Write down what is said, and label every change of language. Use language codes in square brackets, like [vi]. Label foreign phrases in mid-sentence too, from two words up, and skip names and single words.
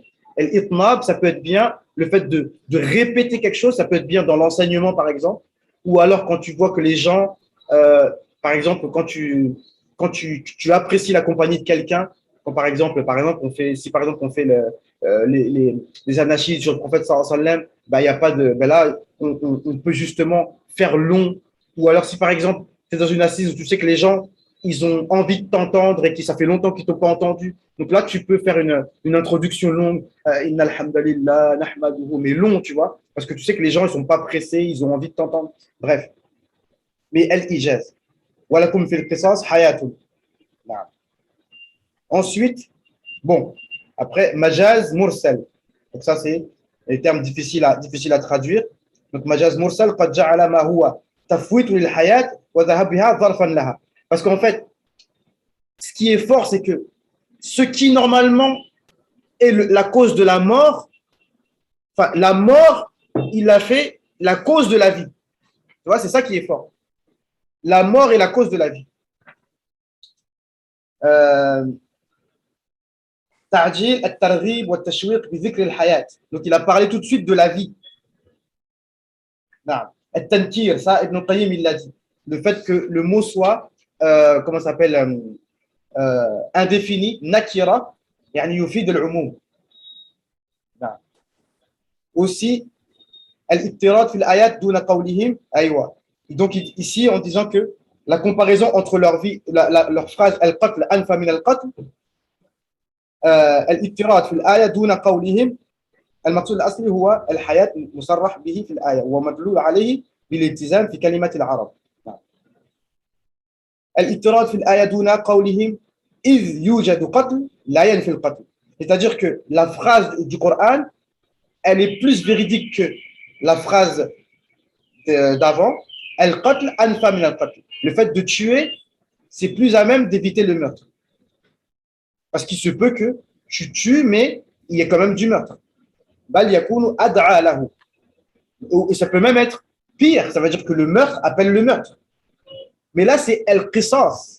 [fr] El-itnab, ça peut être bien, le fait de répéter quelque chose, ça peut être bien dans l'enseignement, par exemple, ou alors quand tu vois que les gens, par exemple, quand tu apprécies la compagnie de quelqu'un, quand si par exemple on fait les anachides sur le prophète [ar] صلى الله عليه وسلم, [fr] bah, y a pas de, bah là, on peut justement faire long, ou alors si par exemple, tu es dans une assise où tu sais que les gens, ils ont envie de t'entendre et que ça fait longtemps qu'ils ne t'ont pas entendu. Donc là, tu peux faire une introduction longue, [ar] إن الحمد لله نحمده, [fr] mais long, tu vois, parce que tu sais que les gens, ils ne sont pas pressés, ils ont envie de t'entendre. Bref. Mais el-ijaz. [ar] ولكم في القصاص حياة. [fr] Ensuite, bon, après, [ar] مجاز مرسل. [fr] Donc ça, c'est les termes difficiles à traduire. Donc, [ar] مجاز مرسل قد جعل ما هو تفويت للحياة وذهاب بها ظرفا لها. [fr] Parce qu'en fait, ce qui est fort, c'est que ce qui normalement est la cause de la mort, enfin, la mort, il a fait la cause de la vie. Tu vois, c'est ça qui est fort. La mort est la cause de la vie. [ar] تعجيل الترغيب والتشويق بذكر الحياة. [fr] Donc il a parlé tout de suite de la vie. At-tankir, ça Ibn Qayyim il l'a dit. Le fait que le mot soit comment ça s'appelle indéfini, [ar] نكرة يعني يفيد العموم. Aussi الاطراد في الآية دون قولهم أيوا. [fr] Donc ici en disant que la comparaison entre leur vie, leur phrase [ar] القتل أنفى من القتل, الاتراك في الآية دون قولهم المقصود الأصلي هو الحياة المصرح به في الآية ومدلول عليه بالالتزام في كلمة العرب. الاتراك في الآية دون قولهم إذ يوجد قتل لا ينفي القتل. [fr] C'est-à-dire que la phrase du Coran, elle est plus véridique que la phrase d'avant. [ar] القتل أنفى من القتل. [fr] Le fait de tuer, c'est plus à même d'éviter le meurtre. Parce qu'il se peut que tu tues, mais il y a quand même du meurtre. Et ça peut même être pire, ça veut dire que le meurtre appelle le meurtre. Mais là, c'est el-qisas.